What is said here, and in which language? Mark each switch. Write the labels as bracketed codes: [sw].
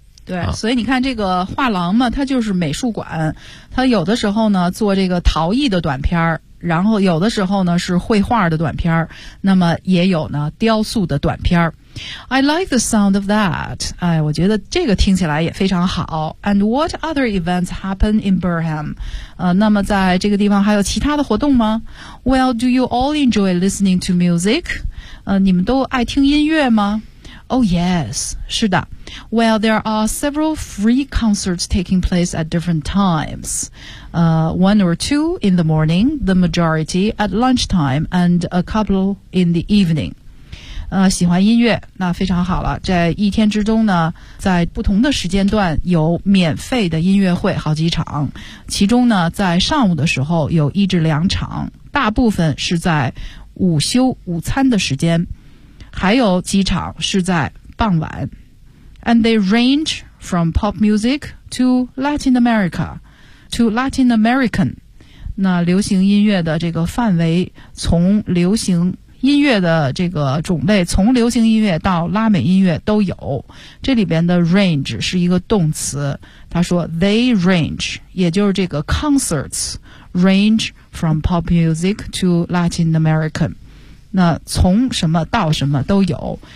[zh] 对，所以你看这个画廊嘛，它就是美术馆，它有的时候呢做这个陶艺的短片，然后有的时候呢是绘画的短片，那么也有呢雕塑的短片。 [en] I like the sound of that. [zh] 哎，我觉得这个听起来也非常好。 [en] And what other events happen in Birmingham? [zh] 那么在这个地方还有其他的活动吗？ [en] Well, do you all enjoy listening to music? [zh] 你们都爱听音乐吗？ [en] Oh yes, [zh] 是的。 [en] Well, there are several free concerts taking place at different times. One or two in the morning, the majority at lunchtime, and a couple in the evening. [zh] 喜欢音乐，那非常好了。在一天之中呢，在不同的时间段有免费的音乐会好几场，其中呢，在上午的时候有一至两场，大部分是在午休午餐的时间。还有几场是在傍晚。 [en] And they range from pop music to Latin America to Latin American. [zh] 那流行音乐的这个范围，从流行音乐的这个种类，从流行音乐到拉美音乐都有。这里边的 range 是一个动词，他说 [en] they range， [zh] 也就是这个 [en] concerts range from pop music to Latin American， [zh] 那从什么到什么都有。